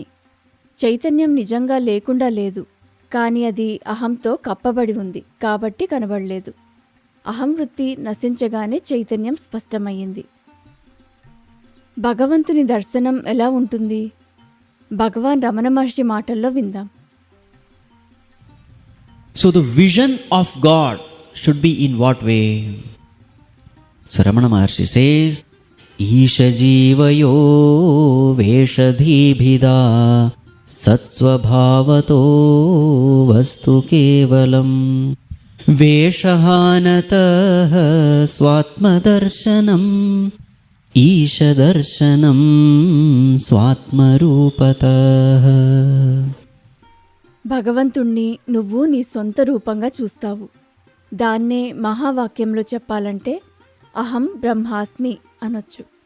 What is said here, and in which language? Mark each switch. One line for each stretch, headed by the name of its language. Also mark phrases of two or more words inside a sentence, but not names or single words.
Telugu: చైతన్యం నిజంగా లేకుండా లేదు, కానీ అది అహంతో కప్పబడి ఉంది కాబట్టి కనబడలేదు. అహం వృత్తి నశించగానే చైతన్యం స్పష్టమయ్యింది. భగవంతుని దర్శనం ఎలా ఉంటుంది? భగవాన్ రమణ మహర్షి మాటల్లో విందాం.
English: So the vision of God should be in what way? So Ramana Maharshi says,
Sanskrit: ईश जीवयो वेषधीभिदा सत्स्वभावतो वस्तु केवलं वेषहानतः स्वात्मदर्शनम् ఈశదర్శనం స్వాత్మరూపతః.
Telugu: భగవంతుణ్ణి నువ్వు నీ సొంత రూపంగా చూస్తావు. దాన్నే మహావాక్యంలో చెప్పాలంటే
Sanskrit: అహం బ్రహ్మాస్మి
Telugu: అనొచ్చు.